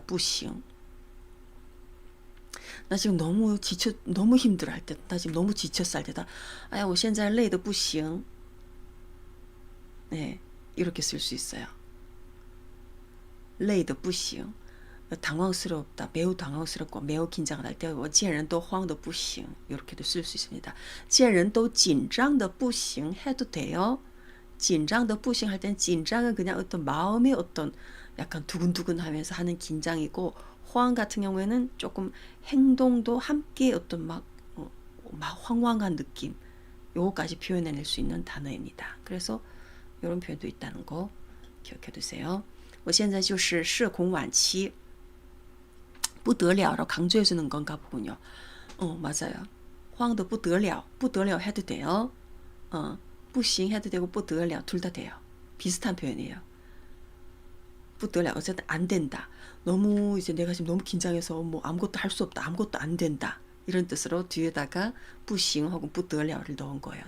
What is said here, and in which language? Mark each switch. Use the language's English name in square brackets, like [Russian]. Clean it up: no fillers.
[Korean] 不行 나 지금 너무 힘들어 할 때, 나 지금 너무 지쳤어 할 때다. [Chinese] 我现在累得不行. [Korean] 네, 이렇게 쓸 수 있어요. [Chinese] 累得不行. [Korean] 당황스럽다, 매우 당황스럽고 매우 긴장을 할 때, [Chinese] 我见人都慌得不行. [Korean] 이렇게도 쓸 수 있습니다. [Chinese] 见人都紧张得不行 [Korean] 해도 돼요. [Chinese] 紧张得不行 [Korean] 할 때는 긴장은 그냥 어떤 마음의 어떤 약간 두근두근하면서 하는 긴장이고 호황 같은 경우에는 조금 행동도 함께 어떤 막 황황한 느낌 요거까지 표현해낼 수 있는 단어입니다. 그래서 이런 표현도 있다는 거 기억해 두세요. [Chinese] 我现在就是社恐晚期 不得了 [Korean] 라고 강조해 주는 건가 보군요. 맞아요. 호황도 不得了 해도 돼요. 뿌싱 해도 되고 뿌드려 둘 다 돼요. 비슷한 표현이에요. 뿌드려 어쨌든 안 된다. 너무 이제 내가 지금 너무 긴장해서 뭐 아무것도 할 수 없다. 아무것도 안 된다. 이런 뜻으로 뒤에다가 뿌싱 혹은 뿌드려를 넣은 거예요.